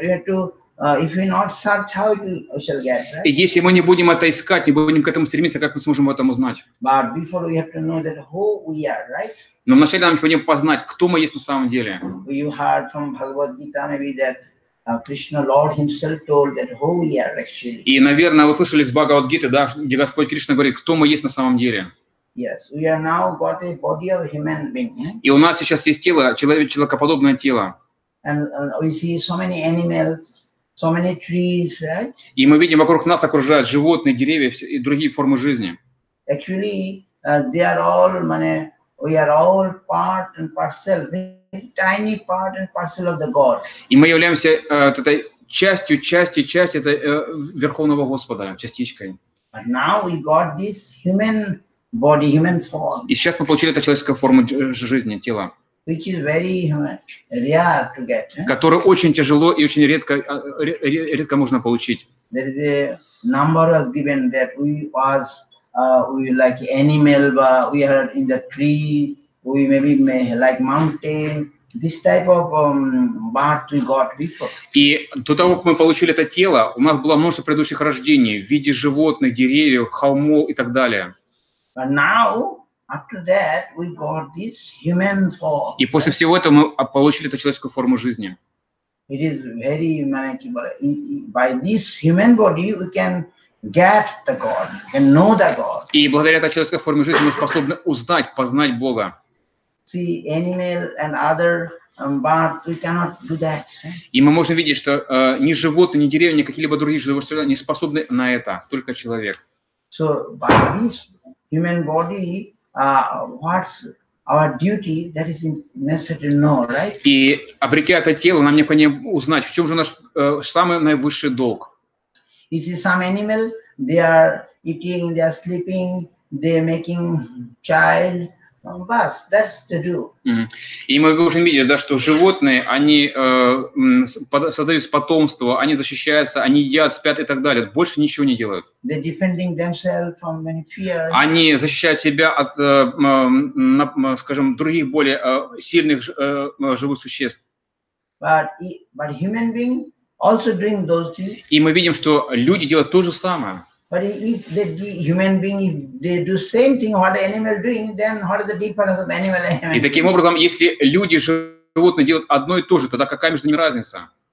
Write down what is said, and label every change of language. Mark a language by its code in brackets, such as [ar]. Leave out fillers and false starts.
[en] We have to, if we not search, how we shall get, right? [ru] И если мы не будем это искать, не будем к этому стремиться, как мы сможем об этом узнать? [en] But before we have to know that who we are, right? [ru] Но вначале нам необходимо познать, кто мы есть на самом деле. [en] You heard from Bhagavad Gita maybe that Krishna Lord Himself told that who we are actually. [ru] И, наверное, вы слышали с Бхагавад-гиты, да, где Господь Кришна говорит, кто мы есть на самом деле. [en] Yes, we are now got a body of human being. [ru] И у нас сейчас есть тело, человекоподобное тело. [en] And we see so many animals, so many trees, right? [ru] И мы видим, вокруг нас окружают животные, деревья и другие формы жизни. [en] Actually, they are all, we are all part and parcel, very tiny part and parcel of the God. [ru] И мы являемся этой частью этой Верховного Господа, частичкой. [en] But now we got this human body, human form. [ru] И сейчас мы получили эту человеческую форму жизни, тела. [en] which is very rare to get. [ru] который очень tяжело и очень редко можно получить. [en] There is a number was given that we like animal, we are in the tree, we maybe like mountain. This type of birth we got before. [ru] И до того, как мы получили это тело, у нас было множество предыдущих рождений в виде животных, деревьев, холмов и так далее. [en] But now, after that, we got this human form. [ru] И после всего этого мы получили эту человеческую форму жизни. [en] It is very by this human body we can get the God, can know the God. [ru] И благодаря этой человеческой форме жизни мы способны узнать, познать Бога. [en] See, animal and other birth, we cannot do that. [ru] И мы можем видеть, что ни животные, ни деревья, ни какие-либо другие живые существа не способны на это, только человек. [en] So by this human body, what's our duty? That is necessary to know, right? [ru] И обретя это тело, нам необходимо узнать, в чем же наш самый наивысший долг. [en] You see, some animal, they are eating, they are sleeping, they are making child. That's to do. [ru] И мы уже видели, да, что животные, они создают потомство, они защищаются, они едят, спят и так далее. Больше ничего не делают. Они защищают себя от, скажем, других более сильных живых существ. [en] But human being also doing those things. [ru] И мы видим, что люди делают то же самое. [en] But if the human being, if they do same thing what the animal doing, then what is the difference of animal and human? [ru] И таким образом, если люди, животные делают одно и то же, тогда какая между ними разница?